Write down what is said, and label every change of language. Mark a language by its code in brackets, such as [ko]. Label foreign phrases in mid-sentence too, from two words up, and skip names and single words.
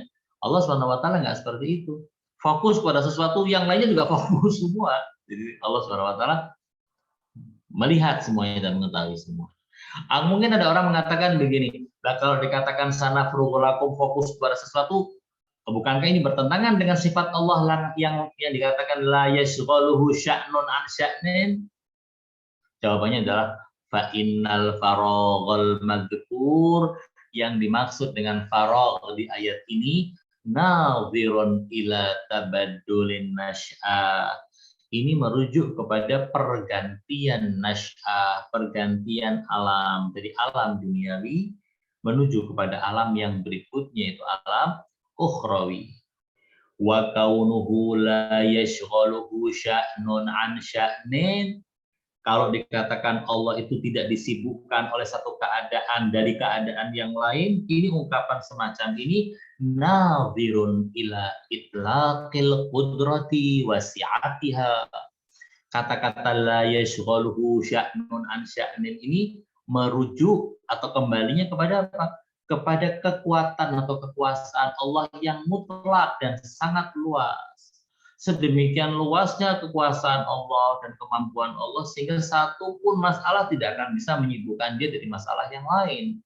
[id] Allah SWT nggak seperti itu. Fokus pada sesuatu yang lainnya juga fokus semua. Jadi Allah SWT melihat semuanya dan mengetahui semua. Mungkin ada orang mengatakan begini, kalau dikatakan [ar] سنفرغ لكم [id] fokus pada sesuatu, bukankah ini bertentangan dengan sifat Allah yang dikatakan [ar] لا يشغله شأن عن شأن? [id] Jawabannya adalah [ar] فإن الفراغ المذكور, [id] yang dimaksud dengan faragh di ayat ini [ar] ناظر إلى تبدل النشأة. [id] Ini merujuk kepada pergantian nasy'ah, pergantian alam dari alam duniawi menuju kepada alam yang berikutnya, yaitu alam ukhrawi. [ar] وكونه لا يشغله شأن عن شأن. [id] Kalau dikatakan Allah itu tidak disibukkan oleh satu keadaan dari keadaan yang lain, ini ungkapan semacam ini [ar] ناظر إلى إطلاق القدرة وسعتها. [id] Kata-kata [ar] لا يشغله شأن عن شأن [id] ini merujuk atau kembalinya kepada apa? Kepada kekuatan atau kekuasaan Allah yang mutlak dan sangat luas. Sedemikian luasnya kekuasaan Allah dan kemampuan Allah sehingga satu pun masalah tidak akan bisa menyibukkan dia dari masalah yang lain.